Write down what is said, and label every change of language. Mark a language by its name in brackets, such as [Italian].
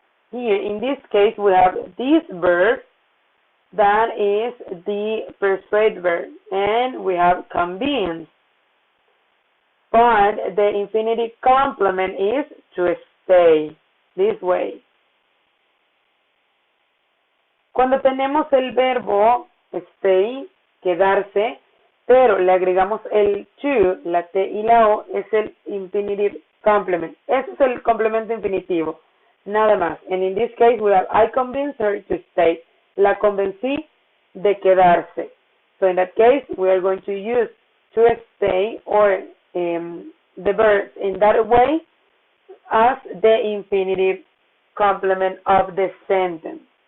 [English] Here, in this case, we have this verb, that is the persuade verb, and we have convince. But the infinitive complement is to stay, this way. [Spanish] Cuando tenemos el verbo stay, quedarse, pero le agregamos el to, la T y la O, es el [English] infinitive complement. [Spanish] Ese es el complemento infinitivo, nada más. [English] And in this case, we have I convinced her to stay. [Spanish] La convencí de quedarse. [English] So in that case, we are going to use to stay or the verb in that way as the infinitive complement of the sentence.